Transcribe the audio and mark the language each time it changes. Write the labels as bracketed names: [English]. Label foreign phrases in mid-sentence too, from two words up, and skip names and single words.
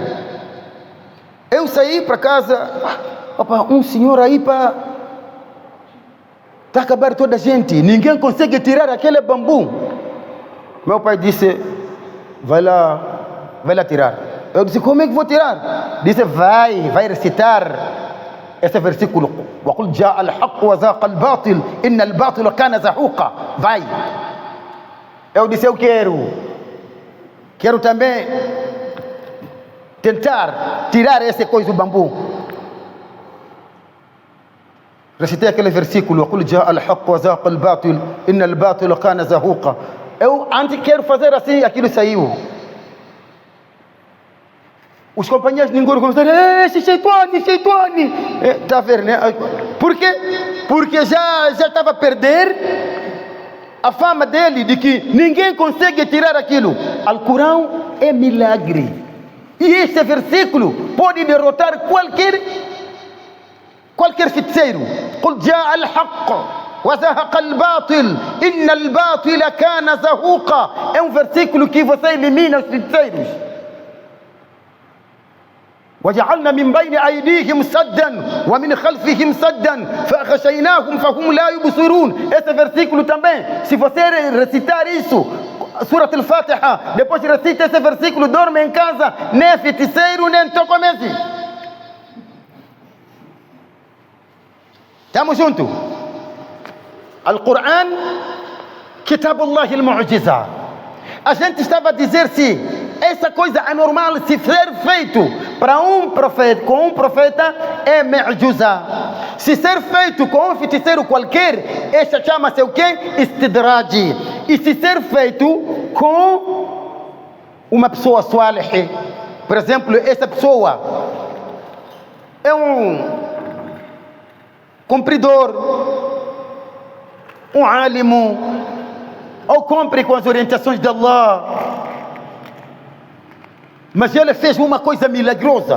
[Portuguese] Eu saí para casa, um senhor aí para... Está a acabar toda a gente. Ninguém consegue tirar aquele bambu. Meu pai disse: vai lá tirar. Eu disse: como é que vou tirar? Disse: vai recitar esse versículo: [Arabic] وَقُلْ جَاءَ الْحَقُّ وَزَاقَ الْبَاطِلُ إِنَّ الْبَاطِلَ كَانَ زَهُوقًا. [Portuguese] Vai. Eu disse: eu quero também tentar tirar essa coisa do bambu. Recitei aquele versículo: [Arabic] وَقُلْ جَاءَ الْحَقُّ وَزَاقَ الْبَاطِلُ إِنَّ الْبَاطِلَ كَانَ زَهُوقًا. [Portuguese] Eu antes quero fazer assim, aquilo saiu. Os companheiros de Ningori começaram: esse Sheitani. Está a ver, né? Por quê? Porque já estava a perder a fama dele de que ninguém consegue tirar aquilo. Alcorão é milagre. E este versículo pode derrotar qualquer feiticeiro. [Arabic] قل جاء الحق وزهق الباطل إن الباطل كان زهوقا. [Portuguese] É um versículo que você elimina os feiticeiros. [Arabic] وجعلنا من بين أيديهم سدا ومن خلفهم سدا فأغشيناهم فهم لا يبصرون. [Portuguese] Esse versículo também, se você recitar isso, Surat al-Fatiha, depois recita esse versículo, dorme em casa, nem feiticeiro, nem tocomese. Estamos juntos? [Arabic] القرآن، كتاب الله المعجزة. [Portuguese] A gente estava a dizer se essa coisa anormal, se ser feito para um profeta, com um profeta, é ma'juza. Se ser feito com um feiticeiro qualquer, essa chama-se o quê? Istidraj. E se ser feito com uma pessoa salih, por exemplo, essa pessoa é um cumpridor, um alimo, ou cumpre com as orientações de Allah, mas ele fez uma coisa milagrosa.